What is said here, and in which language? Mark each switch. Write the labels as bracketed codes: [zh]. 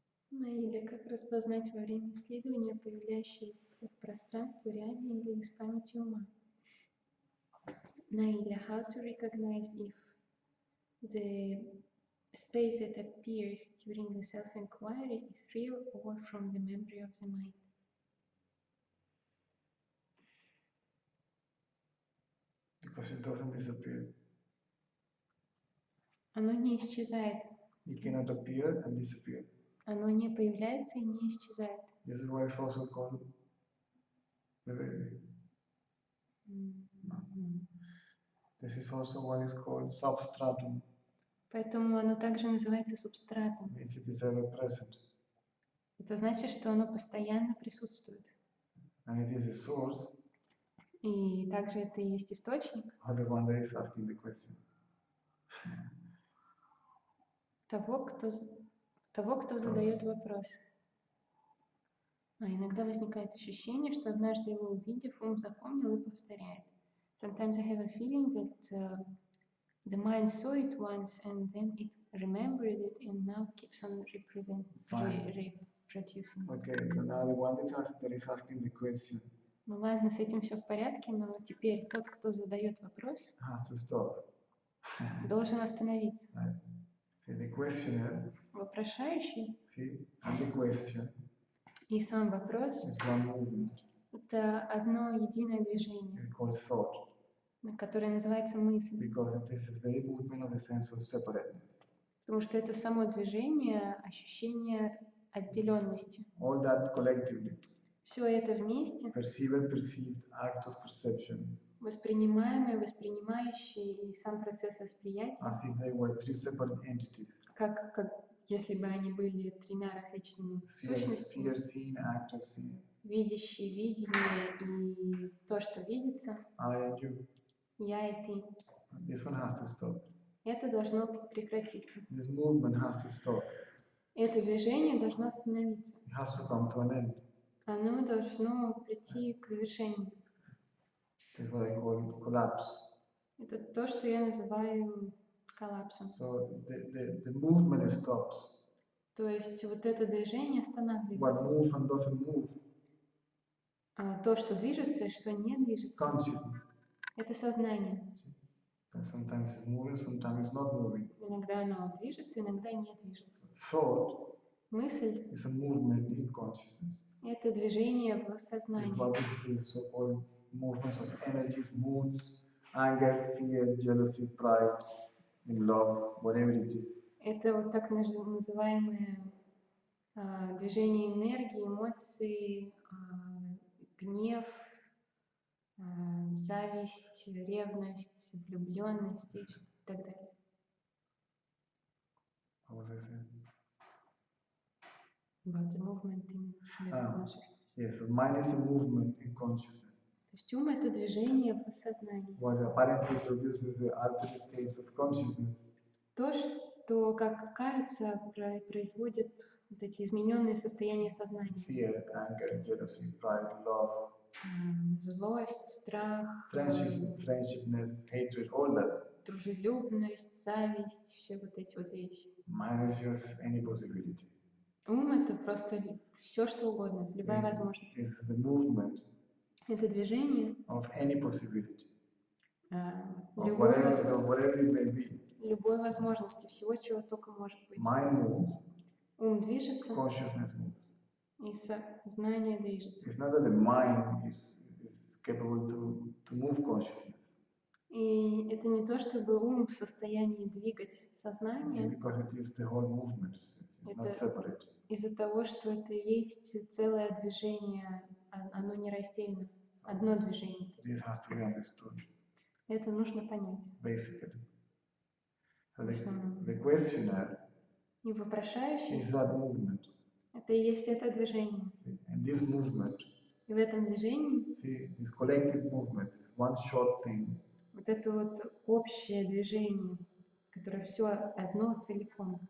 [ru] Или как распознать во время исследования появляющиеся в пространстве реальные или из памяти ума. Или [en] how to recognize if the space that appears during the self-inquiry is real or from the memory of the mind. Because it doesn't disappear. [ru] Оно не исчезает. [en] It cannot appear and disappear. [ru] Оно не появляется и не исчезает. [en] This is why it's also called the baby. This is also why it's called substratum. [ru] Поэтому оно также называется субстратом. [en] Means it is ever present. [ru] Это значит, что оно постоянно присутствует. [en] And it is the source. [ru] И также это и есть источник. [en] Of the one that is asking the question. [ru] Того, кто задает вопрос. Иногда возникает ощущение, что однажды его увидев, ум запомнил и повторяет. [en] Sometimes I have a feeling that the mind saw it once and then it remembered it and now keeps on reproducing. Okay, but now the one that is asking the question. [ru] Ну ладно, с этим все в порядке, но теперь тот, кто задает вопрос, [en] has to stop. [ru] Должен остановиться. [en] Right. See, the questioner, [ru] Вопрошающий, [en] see, and the question [ru] и сам вопрос [en] is one movement. [ru] Это одно единое движение, [en] It's called thought. [ru] Которое называется мысль. [en] Because it is this very movement of the sense of separateness. [ru] Потому что это само движение, ощущение отделенности. [en] All that collectively. [ru] Все это вместе. [en] Perceived act of perception. [ru] Воспринимаемое, воспринимающее и сам процесс восприятия. [en] As if they were three separate entities. [ru] Как если бы они были тремя различными сущностями. [en] Seeing, actor, seeing. [ru] Видящий, видение и то, что видится. [en] I and you. [ru] Я и ты. [en] This one has to stop. [ru] Это должно прекратиться. [en] This movement has to stop. [ru] Это движение должно остановиться. [en] It has to come to an end. [ru] Оно должно прийти к завершению. [en] That's what I call collapse. [ru] Это то, что я называю коллапсом. [en] So the movement stops. [ru] То есть вот это движение останавливается. [en] What moves and doesn't move. [ru] То, что движется и что не движется. [en] Consciousness. [ru] Это сознание. [en] And sometimes it's moving, sometimes it's not moving. [ru] Иногда оно движется, иногда не движется. [en] Thought [ru] Мысль [en] is a movement in consciousness. [ru] — это движение в [en] It's [ru] сознании. [en] what is these so-called movements of energies, moods, anger, fear, jealousy, pride, in love, whatever it is. [ru] Это вот так называемые движение энергии, эмоций, гнев, зависть, ревность, влюбленность и так далее. [en] What was I saying? About the movement in consciousness. Yes, so mind is a movement in consciousness. [ru] То есть ум — это движение в сознании. [en] What apparently produces the altered states of consciousness. [ru] То, что, как кажется, производит вот эти измененные состояния сознания. [en] Fear, anger, jealousy, pride, love. [ru] Злость, страх, [en] friendshipness, hatred, all that. [ru] Дружелюбность, зависть, все вот эти вот вещи. [en] Mind is just any possibility. [ru] Ум — это просто все, что угодно, любая возможность. [en] It's the movement [ru] Это движение [en] of any possibility. [ru] Любой [en] whatever it may be. [ru] Любой возможности, всего, чего только может быть. [en] Mind moves. [ru] Ум движется. [en] Consciousness moves. [ru] И сознание движется. [en] It's not that the mind is capable to move consciousness. [ru] И это не то, чтобы ум в состоянии двигать сознание. [en] Because it is the whole movement. It's not separate. [ru] Из-за того, что это есть целое движение, оно не раздельно, одно движение. [en] This has to be understood. [ru] Это нужно понять. [en] Basically. So the questioner [ru] и вопрошающий [en] is that movement. [ru] Это и есть это движение. [en] And this movement, [ru] и в этом движении, [en] see, this collective movement is one short thing. [ru] Вот это вот общее движение, которое все одно целиком.